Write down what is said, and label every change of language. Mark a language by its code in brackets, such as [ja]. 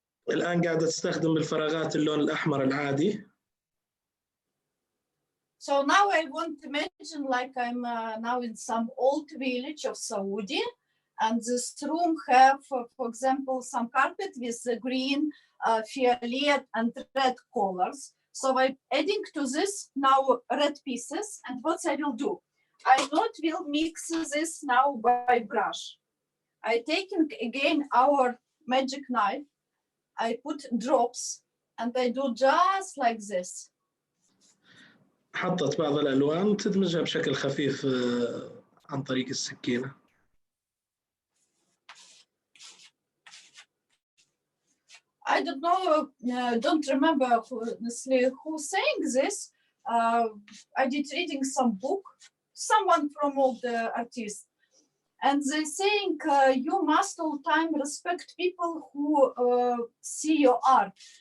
[ar] الآن قاعدة تستخدم الفراغات اللون الأحمر العادي. [en] So now I want to mention like I'm now in some old village of Saudi, and this room have, for example, some carpet with the green, violet and red colors. So I'm adding to this now red pieces, and what I will do, I not will mix this now by brush. I taking again our magic knife, I put drops, and I do just like this. [ar] حطت بعض الألوان وتدمجها بشكل خفيف عن طريق السكينة. [en] I don't know, don't remember who saying this. I did reading some book, someone from all the artists, and they saying you must all time respect people who see your art.